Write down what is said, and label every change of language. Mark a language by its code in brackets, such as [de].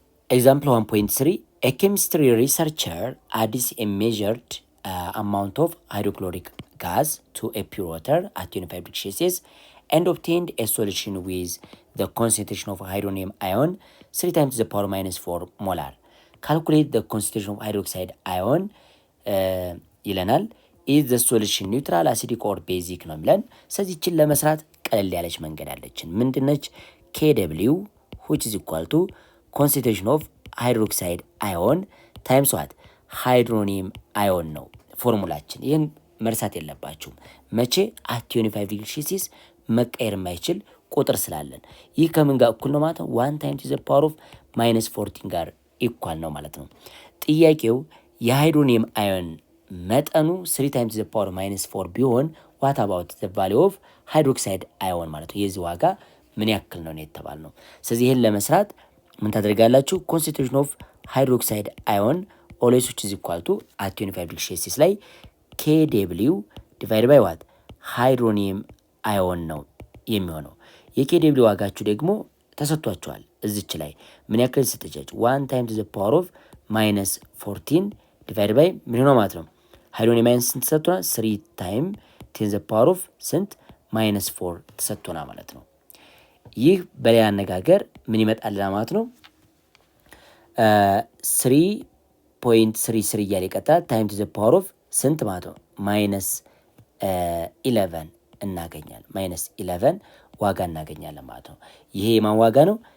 [en] ኤግዛምፕል 1.3 a chemistry researcher adds a measured amount of hydrochloric gas to a pure water at 25 degrees Celsius and obtained a solution with the concentration of hydronium ion 3 times the power minus 4 molar. Calculate the concentration of hydroxide ion ይለናል። is the solution neutral acidic or basic [am] ነው ብለን ስለዚህ እችን ለመስራት ቀለል ያለች መንገድ አለችን። ምንድነች? [en] KW which is equal to concentration of hydroxide ion times what hydronium ion [am] ነው ፎርሙላችን። ይህን መርሳት የለባችሁም። መቼ [en] at 25 degree Celsius [am] መቀየር የማይችል ቁጥር ስላለን ይህ ከምን ጋር እኩል ነው ማለት ነው [en] 1 times to the power of minus 14 [am] ጋር ኢኳል ነው ማለት ነው። ጥያቄው የሃይድሮኒየም አዮን መጠኑ 3 times to the power minus 4 ቢሆን [en] what about the value of hydroxide ion [am] ማለት ነው የዚህ ዋጋ ምን ያክል ነው የተባልነው። ስለዚህ ይሄን ለመስራት ምን ታደርጋላችሁ? [en] concentration of hydroxide ion always which is equal to at 25 degree Celsius [am] ላይ [en] KW divided by what hydronium ion [am] ነው የሚሆነው። የKW ዋጋችሁ ደግሞ ተሰጥቷችኋል። እዚች ላይ ምን ያክል ስትጨጭ [en] 1 times to the power of minus 14 divided by [am] ምን ነው ማለት ነው ሃይድሮኒየም አዮን ስንት ተሰጥቷል? [en] 3 times 10 the power of [am] ስንት minus 4 ተሰጥቷል ማለት ነው። ይህ በሌላ አነጋገር ምን ይመጣልና ማለት ነው 3.33 እያለ ይቀጥላል [en] ታይም ቱ ዘ ፓወር ኦፍ [am] ስንት ማለት ነው ማይነስ 11 እናገኛለን። ማይነስ 11 ዋጋ እናገኛለን ማለት ነው። ይሄ የማን ዋጋ ነው?